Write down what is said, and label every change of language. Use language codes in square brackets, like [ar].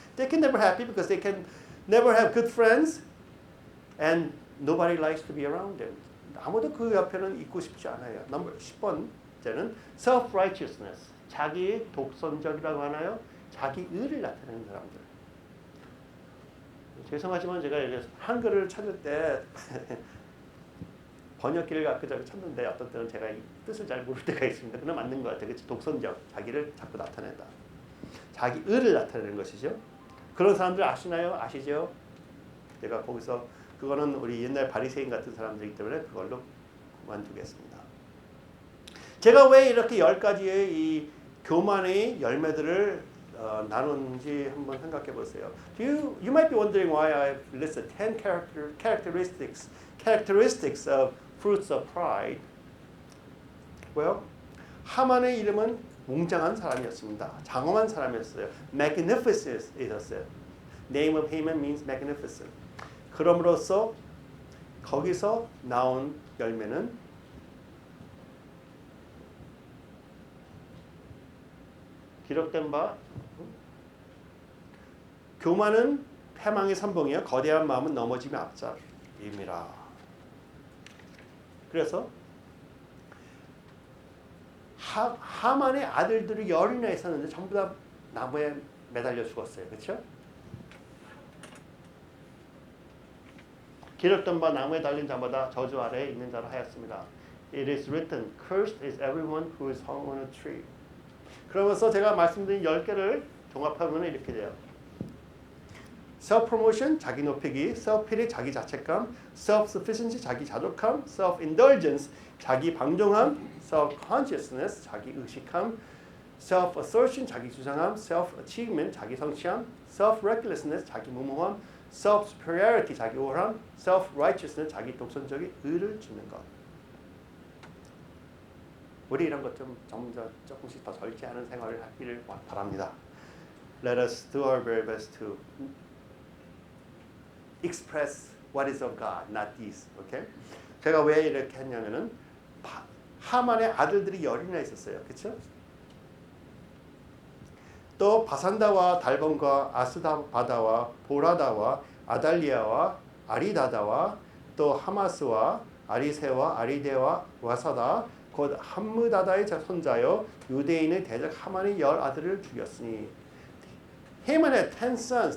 [en] They can never be happy because they can never have good friends, and nobody likes to be around them. [ko] 아무도 그 옆에는 있고 싶지 않아요. 10번째는 self-righteousness, 자기 독선적이라고 하나요? 자기 의를 나타내는 사람들. 죄송하지만 제가 한글을 찾을 때 번역기를 갖고 찾는데 어떤 때는 제가 이 뜻을 잘 모를 때가 있습니다. 그건 맞는 것 같아요. 그치? 독선적, 자기를 자꾸 나타낸다. 자기 의를 나타내는 것이죠. 그런 사람들 아시나요? 아시죠? 제가 거기서 그거는 우리 옛날 바리새인 같은 사람들이기 때문에 그걸로 그만두겠습니다. 제가 왜 이렇게 10가지의 이 교만의 열매들을 나누는지 한번 생각해 보세요. [en] You might be wondering why I've listed 10 characteristics of fruits of pride. [ko] Well, 하만의 이름은 웅장한 사람이었습니다. 장엄한 사람이었어요. Magnificent이었어요. [en] Name of Haman means magnificent. [ko] 그럼으로써 거기서 나온 열매는 기록된 바 교만은 패망의 선봉이요 거대한 마음은 넘어짐의 앞잡이라. 그래서 하만의 아들들이 10이나 있었는데 전부 다 나무에 매달려 죽었어요. 그렇죠? 기록된 바 나무에 달린 자마다 저주 아래에 있는 자로 하였습니다. [en] It is written, cursed is everyone who is hung on a tree. [ko] 그러면서 제가 말씀드린 10개를 종합하면 이렇게 돼요. self-promotion, 자기 높이기, self-pity, 자기 자책감, self-sufficiency, 자기 자족함, self-indulgence, 자기 방종함, self-consciousness, 자기 의식함, self-assertion, 자기 주장함, self-achievement, 자기 성취함, self-recklessness, 자기 무모함, self-superiority, 자기 우월함, self-righteousness, 자기 독선적인 의를 주는 것. 우리 이런 것 좀 조금씩 더 절제하는 생활을 하기를 바랍니다. [en] Let us do our very best to express what is of God, not these. Okay? [ko] 제가 왜 이렇게 했냐면은 하만의 아들들이 10이나 있었어요. 그렇죠? 또 바산다와 달본과 아스바다와 보라다와 아달리아와 아리다다와 또 하마스와 아리세와 아리데와 와사다 곧 함므다다의 손자여 유대인의 대적 하만의 10 아들을 죽였으니 [en] Haman had 10 sons.